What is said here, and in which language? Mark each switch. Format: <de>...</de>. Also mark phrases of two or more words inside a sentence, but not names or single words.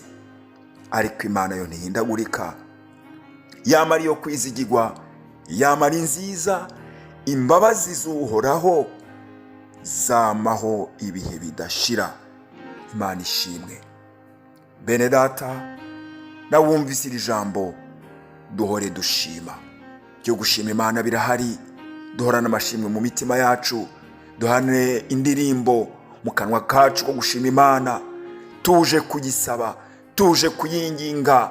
<rn>Ariko Imana yo ntihindagurika, yamara iyo kwizigirwa, yamara nziza. Imbabazi z'Uhoraho zamaho ibihe bidashira. Imana ishimwe. Bene data, nawumvise iri jambo, duhore dushima. Byo gushima Imana birahari, duhorana amashimwe mu mitima yacu, duhane indirimbo mu kanwa kacu ko gushima Imana, tuje kugisaba, tuje kuyinginga.</rn>